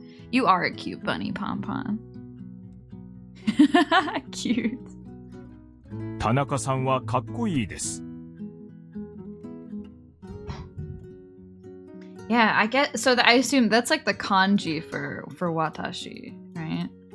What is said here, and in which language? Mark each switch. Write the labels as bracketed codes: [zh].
[en] You are a cute bunny, Pom Pom. Cute. [ja] 田中さんはかっこいいです。 [en] Yeah, I get so I assume that's like the kanji for watashi, right?